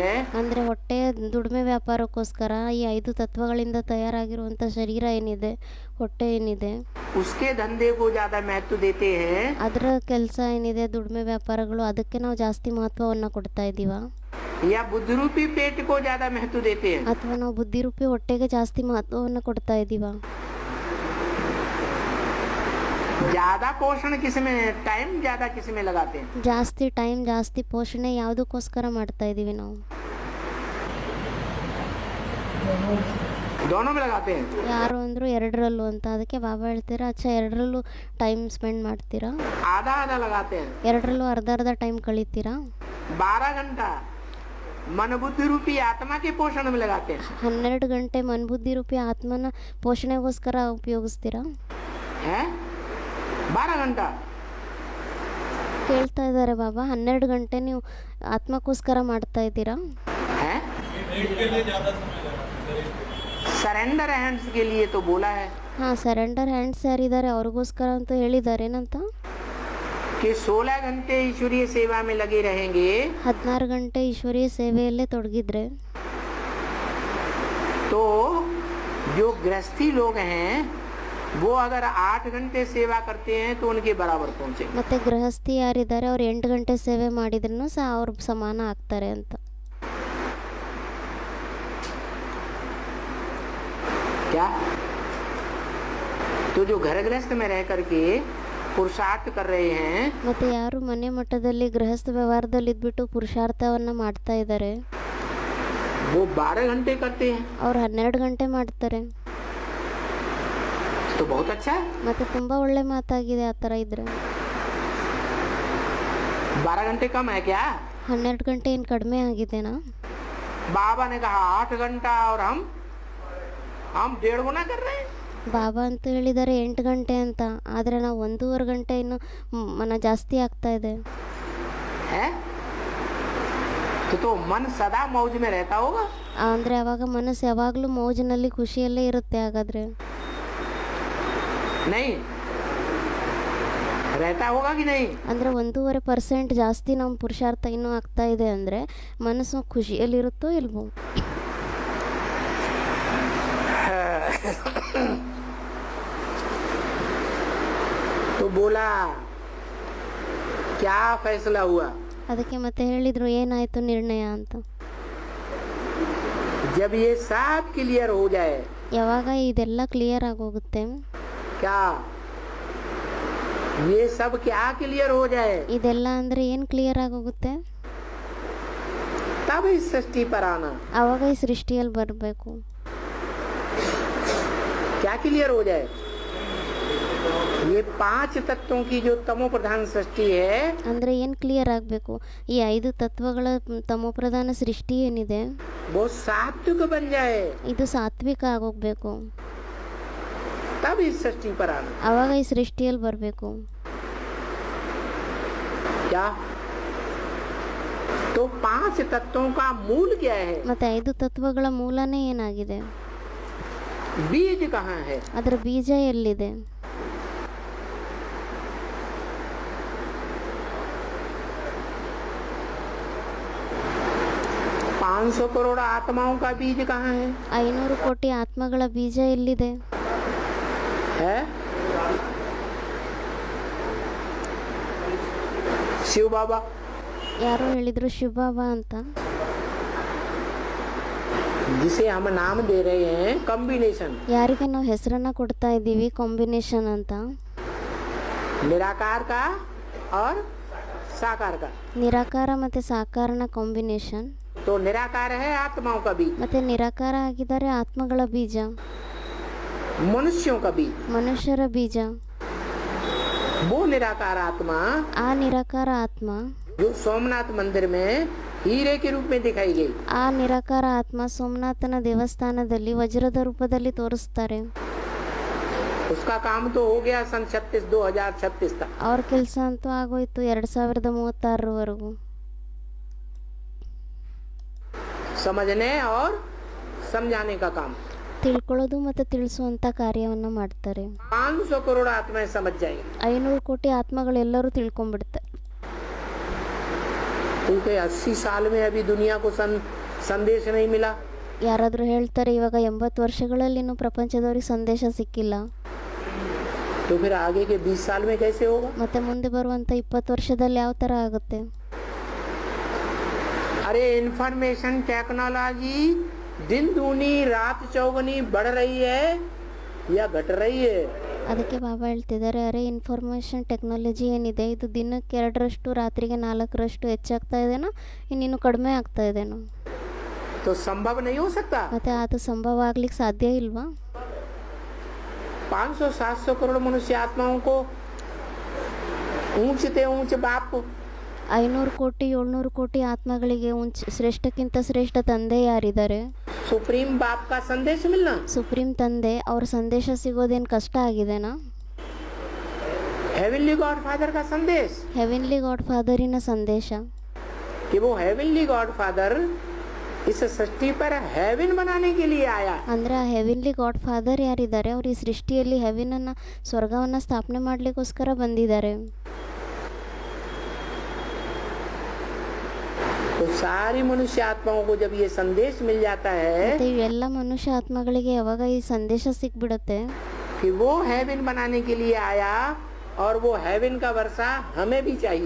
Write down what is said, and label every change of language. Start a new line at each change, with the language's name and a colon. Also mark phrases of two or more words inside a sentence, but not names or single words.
Kannada: ಅಂದರೆ ಹೊಟ್ಟೆಯ ದುಡಿಮೆ ವ್ಯಾಪಾರಕ್ಕೋಸ್ಕರ ಈ 5 ತತ್ವಗಳಿಂದ ತಯಾರಾಗಿರುವಂಥ ಶರೀರ ಏನಿದೆ ಹೊಟ್ಟೆ ಏನಿದೆ
Hindi: उसके धंधे को ज्यादा महत्व देते हैं
Kannada: ಅದರ ಕೆಲಸ ಏನಿದೆ ದುಡಿಮೆ ವ್ಯಾಪಾರಗಳು ಅದಕ್ಕೆ ನಾವು ಜಾಸ್ತಿ ಮಹತ್ವವನ್ನು ಕೊಡ್ತಾ ಇದ್ದೀವ
Hindi: या बुद्धिरूपी पेट को ज्यादा महत्व देते हैं?
Kannada: ಅಥವಾ ನಾವು ಬುದ್ಧಿರೂಪಿ ಹೊಟ್ಟೆಗೆ ಜಾಸ್ತಿ ಮಹತ್ವವನ್ನು ಕೊಡ್ತಾ ಇದ್ದೀವ
Hindi: ज्यादा पोषण किसमें, टाइम ज्यादा किसमें लगाते हैं?
Kannada: ಜಾಸ್ತಿ ಟೈಮ್ ಜಾಸ್ತಿ ಪೋಷಣೆ ಯಾವುದಕ್ಕೋಸ್ಕರ ಮಾಡ್ತಾ ಇದ್ದೀವಿ ನಾವು
Hindi: दोनों में लगाते हैं।
Kannada: ಯಾರು ಅಂದರು ಎರಡರಲ್ಲೂ ಅಂತ ಅದಕ್ಕೆ ಬಾಬಾ ಹೇಳ್ತೀರಾ ಅಚ್ಚಾ ಎರಡರಲ್ಲೂ
English: time spend
Kannada: ಮಾಡ್ತೀರಾ
Hindi: आधा आधा लगाते हैं।
Kannada: ಎರಡರಲ್ಲೂ ಅರ್ಧ ಟೈಮ್ ಕಳೀತೀರಾ
Hindi: 12 घंटा मन बुद्धि रूपी आत्मा के पोषण में लगाते हैं।
Kannada: 12 ಗಂಟೆ ಮನ್ಬುದ್ಧಿ ರೂಪಿ ಆತ್ಮನ ಪೋಷಣೆಗೋಸ್ಕರ ಉಪಯೋಗಿಸ್ತೀರಾ
Hindi: हैं 12 घंटा
Kannada: ಕೇಳ್ತಾ ಇದ್ದಾರೆ ಬಾಬಾ 12 ಗಂಟೆ ನೀವು ಆತ್ಮಕ್ಕೋಸ್ಕರ ಮಾಡ್ತಾ ಇದ್ದೀರಾ
Hindi: हैं
English: surrender hands
Hindi: के लिए तो बोला है
Kannada: ಹಾಂ
English: surrender hands
Kannada: ಯಾರಿದ್ದಾರೆ ಅವ್ರಿಗೋಸ್ಕರ ಅಂತ ಹೇಳಿದ್ದಾರೆ ಏನಂತ
Hindi: कि 16 घंटे ईश्वरीय सेवा में लगे रहेंगे
Kannada: 16 ಗಂಟೆ ಈಶ್ವರೀಯ ಸೇವೆಯಲ್ಲೇ ತೊಡಗಿದ್ರೆ
Hindi: तो जो गृहस्थी लोग हैं वो अगर 8 घंटे सेवा करते हैं तो उनके बराबर पहुंचे।
Kannada: ಮತ್ತೆ ಗೃಹಸ್ಥಿ ಯಾರಿದ್ದಾರೆ ಅವ್ರು 8 ಗಂಟೆ ಸೇವೆ ಮಾಡಿದ್ರೂ ಸಹ ಅವ್ರ ಸಮಾನ ಆಗ್ತಾರೆ ಅಂತ
Hindi: क्या? तो जो घर गृहस्थ में रह करके पुरुषार्थ कर रहे हैं
Kannada: ಮತ್ತೆ ಯಾರು ಮನೆ ಮಟ್ಟದಲ್ಲಿ ಗೃಹಸ್ಥ ವ್ಯವಹಾರದಲ್ಲಿ ಇದ್ಬಿಟ್ಟು ಪುರುಷಾರ್ಥವನ್ನ ಮಾಡ್ತಾ ಇದ್ದಾರೆ
Hindi: वो 12 घंटे करते हैं
Kannada: ಅವ್ರು 12 ಗಂಟೆ ಮಾಡ್ತಾರೆ
Hindi: तो बहुत अच्छा है।
Kannada: ಮತ್ತೆ ತುಂಬಾ ಒಳ್ಳೆ ಮಾತಾಗಿದೆ ಆ ಥರ ಇದ್ರೆ
Hindi: 12 घंटे कम है क्या?
Kannada: 12 ಗಂಟೆ ಏನು ಕಡಿಮೆ ಆಗಿದೆನಾ
Hindi: बाबा ने कहा 8 घंटा और हम 1.5 गुना कर रहे हैं।
Kannada: ಬಾಬಾ ಅಂತ ಹೇಳಿದ್ದಾರೆ 8 ಗಂಟೆ ಅಂತ ಆದರೆ ನಾವು 1.5 ಗಂಟೆ ಇನ್ನು ಮನ ಜಾಸ್ತಿ ಆಗ್ತಾ ಇದೆ
Hindi: हैं? तो मन सदा मौज में रहता होगा।
Kannada: ಅಂದರೆ ಅವಾಗ ಮನಸ್ಸು ಯಾವಾಗಲೂ ಮೌಜಿನಲ್ಲಿ ಖುಷಿಯಲ್ಲೇ ಇರುತ್ತೆ ಹಾಗಾದರೆ
Hindi: नहीं रहता होगा कि नहीं?
Kannada: ಅಂದರೆ 1.5% ಜಾಸ್ತಿ ನಮ್ಮ ಪುರುಷಾರ್ಥ ಇನ್ನೂ ಆಗ್ತಾ ಇದೆ ಅಂದರೆ ಮನಸ್ಸು ಖುಷಿಯಲ್ಲಿರುತ್ತೋ ಇಲ್ವೋ
Hindi: तो बोला क्या फैसला हुआ?
Kannada: ಅದಕ್ಕೆ ಮತ್ತೆ ಹೇಳಿದರು ಏನಾಯಿತು ನಿರ್ಣಯ ಅಂತ
Hindi: जब ये सब क्लियर हो जाए
Kannada: ಯಾವಾಗ ಇದೆಲ್ಲ ಕ್ಲಿಯರ್ ಆಗೋಗುತ್ತೆ
Hindi: क्या ये सब क्या क्लियर हो जाए
Kannada: ಇದೆಲ್ಲ ಅಂದರೆ ಏನು ಕ್ಲಿಯರ್ ಆಗೋಗುತ್ತೆ?
Hindi: तब इस सृष्टि पर आना।
Kannada: ಆವಾಗ ಈ ಸೃಷ್ಟಿಯಲ್ಲಿ ಬರಬೇಕು.
Hindi: क्या क्लियर हो जाए? ये 5 तत्वों की जो तमो प्रधान सृष्टि है,
Kannada: ಅಂದರೆ ಏನು ಕ್ಲಿಯರ್ ಆಗಬೇಕು? ಈ 5 ತತ್ವಗಳ ತಮೋಪ್ರಧಾನ ಸೃಷ್ಟಿ ಏನಿದೆ
Hindi: वो सात्विक बन जाए,
Kannada: ಇದು ಸಾತ್ವಿಕ ಆಗೋಗ್ಬೇಕು.
Hindi: तब इस सृष्टि पर आना।
Kannada: ಆವಾಗ ಈ ಸೃಷ್ಟಿಯಲ್ಲಿ ಬರಬೇಕು.
Hindi: क्या? तो 5 तत्वों का मूल क्या है?
Kannada: ಮತ್ತೆ 5 ತತ್ವಗಳ ಮೂಲನೇ ಏನಾಗಿದೆ?
Hindi: बीज कहाँ है?
Kannada: ಅದರ ಬೀಜ ಎಲ್ಲಿದೆ?
Hindi: 500 करोड़ आत्माओं का बीज कहाँ है?
Kannada: 500 ಕೋಟಿ ಆತ್ಮಗಳ ಬೀಜ ಎಲ್ಲಿದೆ?
Hindi: है शिव बाबा।
Kannada: ಯಾರೋ ಹೇಳಿದ್ರು ಶಿವಬಾಬಾ ಅಂತ.
Hindi: जिसे हम नाम दे रहे हैं कॉम्बिनेशन,
Kannada: ಯಾರಿಗೆ ನಾವು ಹೆಸರನ್ನ ಕೊಡ್ತಾ ಇದ್ದೀವಿ ಕಾಂಬಿನೇಷನ್ ಅಂತ.
Hindi: निराकार का और साकार का।
Kannada: ನಿರಾಕಾರ ಮತ್ತೆ ಸಾಕಾರನ ಕಾಂಬಿನೇಷನ್.
Hindi: तो निराकार है आत्माओं का बीज,
Kannada: ಮತ್ತೆ ನಿರಾಕಾರ ಆಗಿದ್ದಾರೆ ಆತ್ಮಗಳ ಬೀಜ,
Hindi: मनुष्यों का बीज।
Kannada: ಮನುಷ್ಯರ ಬೀಜ.
Hindi: वो निराकार आत्मा
Kannada: ಆ ನಿರಾಕಾರ ಆತ್ಮ,
Hindi: जो सोमनाथ मंदिर में हीरे के रूप में दिखाई गई,
Kannada: ಆ ನಿರಾಕಾರ ಆತ್ಮ ಸೋಮನಾಥನ ದೇವಸ್ಥಾನದಲ್ಲಿ ವಜ್ರದ ರೂಪದಲ್ಲಿ ತೋರಿಸ್ತಾರೆ.
Hindi: उसका काम तो हो गया सन 2036 तक।
Kannada: ಅವ್ರ ಕೆಲಸ ಅಂತೂ ಆಗೋಯ್ತು 2036
Hindi: समझने और समझाने का काम।
Kannada: ತಿಳ್ಕೊಳ್ಳೋದು ಮತ್ತು ತಿಳಿಸುವಂಥ ಕಾರ್ಯವನ್ನು ಮಾಡ್ತಾರೆ.
Hindi: 500 करोड़ आत्माएं समझ जाएंगे।
Kannada: 500 ಕೋಟಿ ಆತ್ಮಗಳೆಲ್ಲರೂ ತಿಳ್ಕೊಂಡ್ಬಿಡ್ತಾರೆ.
Hindi: क्योंकि 80 साल में अभी दुनिया को संदेश नहीं मिला।
Kannada: ಯಾರಾದರೂ ಹೇಳ್ತಾರೆ ಇವಾಗ 80 ವರ್ಷಗಳಲ್ಲಿ ಇನ್ನೂ ಪ್ರಪಂಚದವ್ರಿಗೆ ಸಂದೇಶ ಸಿಕ್ಕಿಲ್ಲ.
Hindi: तो फिर आगे के 20 साल में कैसे होगा?
Kannada: ಮತ್ತೆ ಮುಂದೆ ಬರುವಂಥ 20 ವರ್ಷದಲ್ಲಿ ಯಾವ ಥರ ಆಗುತ್ತೆ?
Hindi: अरे
English: information technology
Hindi: दिन दूनी रात चौगुनी बढ़ रही है या घट रही है?
Kannada: ಅದಕ್ಕೆ ಬಾಬಾ ಹೇಳ್ತಿದ್ದಾರೆ, ಅರೆ
English: information technology
Kannada: ಏನಿದೆ ಇದು ದಿನಕ್ಕೆ 2ರಷ್ಟು ರಾತ್ರಿಗೆ 4ರಷ್ಟು ಹೆಚ್ಚಾಗ್ತಾ ಇದೆನೋ ಇನ್ನಿನ್ನು ಕಡಿಮೆ ಆಗ್ತಾ ಇದೆನೋ?
Hindi: तो संभव नहीं हो सकता।
Kannada: ಮತ್ತೆ ಅದು ಸಂಭವ ಆಗ್ಲಿಕ್ಕೆ ಸಾಧ್ಯ ಇಲ್ವಾ?
Hindi: 500-700 करोड़ मनुष्य आत्माओं को ऊंचते ऊंच बाप,
Kannada: 500 ಕೋಟಿ 700 ಕೋಟಿ ಆತ್ಮಗಳಿಗೆ ಶ್ರೇಷ್ಠಕ್ಕಿಂತ ಶ್ರೇಷ್ಠ ತಂದೆ ಯಾರಿದ್ದಾರೆ?
Hindi: सुप्रीम बाप का संदेश मिलना,
Kannada: ಸುಪ್ರೀಂ ತಂದೆ ಅವ್ರ ಸಂದೇಶ ಸಿಗೋದೇನು ಕಷ್ಟ ಆಗಿದೆನಾ?
English: heavenly God Father
Hindi: का संदेश,
English: heavenly God
Kannada: ಫಾದರಿನ ಸಂದೇಶ
Hindi: कि वो
English: heavenly God Father
Hindi: इस सृष्टि पर हेवन बनाने के लिए आया।
Kannada: ಅಂದರೆ ಆ
English: heavenly God Father
Kannada: ಯಾರಿದ್ದಾರೆ ಅವ್ರು ಈ ಸೃಷ್ಟಿಯಲ್ಲಿ ಹೆವೆನನ್ನು ಸ್ವರ್ಗವನ್ನು ಸ್ಥಾಪನೆ ಮಾಡಲಿಕ್ಕೋಸ್ಕರ ಬಂದಿದ್ದಾರೆ.
Hindi: तो सारी मनुष्य आत्माओं को जब ये संदेश मिल जाता है
Kannada: ಮತ್ತೆ ಇವೆಲ್ಲ ಮನುಷ್ಯ ಆತ್ಮಗಳಿಗೆ ಯಾವಾಗ ಈ ಸಂದೇಶ ಸಿಕ್ಬಿಡುತ್ತೆ
Hindi: कि वो हेवन बनाने के लिए आया और वो हेवन का वर्षा हमें भी चाहिए।